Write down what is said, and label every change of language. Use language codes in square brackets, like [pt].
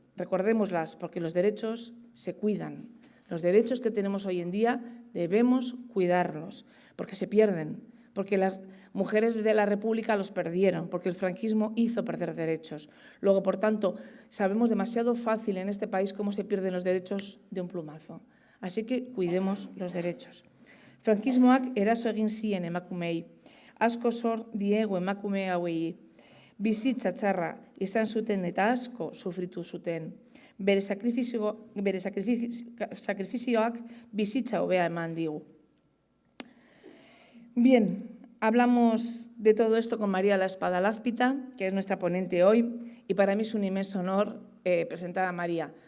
[es] Recordémoslas porque los derechos se cuidan. Los derechos que tenemos hoy en día debemos cuidarlos porque se pierden, porque las mujeres de la República los perdieron, porque el franquismo hizo perder derechos. Luego, por tanto, sabemos demasiado fácil en este país cómo se pierden los derechos de un plumazo. Así que cuidemos los derechos. [eu] Frankismoak eraso egin zien emakumei. Asko zor diegu emakume hauei. Bizitza txarra izan zuten eta asko sufritu zuten. Bere sakrifizioak bizitza hobea eman digu. [es] Bien, hablamos de todo esto con María La Espada Lázpita, que es nuestra ponente hoy, y para mí es un inmenso honor presentar a María.